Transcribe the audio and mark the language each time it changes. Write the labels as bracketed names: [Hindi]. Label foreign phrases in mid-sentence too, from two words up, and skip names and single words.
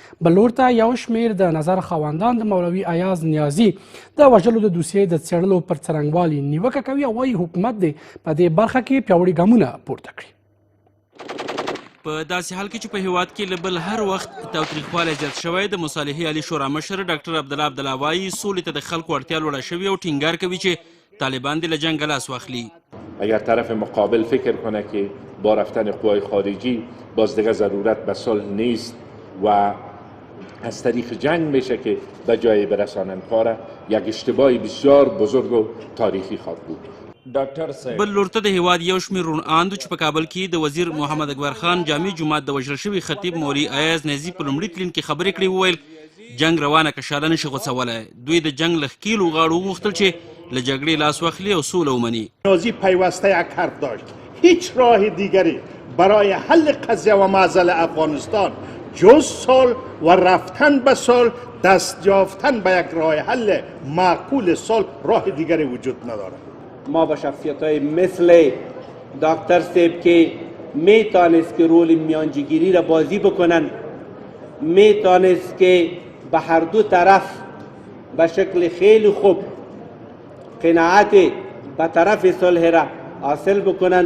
[Pashto] بل لور ته یو شمېر د نظر خاوندان د مولوي ایاز نیازي د وژلو د دوسیې د څېړلو پر څرنګوالي نیوکه کوي او وایي حکومت دی په دې برخه کې پیاوړي ګامونه پورته کړي. په داسې حال کې چې په هیواد کې له بل هر وخت تاوتریخوالی زیات شوی د مصالحې عالي شورا مشر ډاکټر عبدالله وایي سولې ته د خلکو اړتیا لوړه شوې او ټینګار کوي چې طالبان دې له جنګه لاس واخلي. [Persian] اگر طرف مقابل فکر کنه که با رفتن قوای خارجی باز دیگه ضرورت به صلح نیست و از طریق جنگ میشه که به جای برسانن کار یک اشتباهی بسیار بزرگ و تاریخی خواهد بود. [Pashto] بل لور ته د هیواد یو شمېر روڼاندو چې په کابل کې د وزیر محمد اکبر خان جامع جومات د وژل شوي خطیب مولوي ایاز نیازي په لومړي تلین کې خبرې کړې وویل جنگ روانه کشاله نشي غوڅولی. دوی د جنگ له ښکیلو غاړو وغوښتل چې له جګړې لاس واخلي او سوله ومني. [Persian] نیازی پیوسته یک حرف داشت هیچ راه دیگری برای حل قضیه و معضل افغانستان جز صلح و رفتن به صلح دست یافتن به یک راه حل معقول صلح راه دیگری وجود ندارد. ما با شخصیت‌های مثل دکتر سیب که میتونست که رول میانجیگیری را بازی بکنن میتونست که به هر دو طرف به شکل خیلی خوب قناعت به طرف صلح را حاصل بکنن.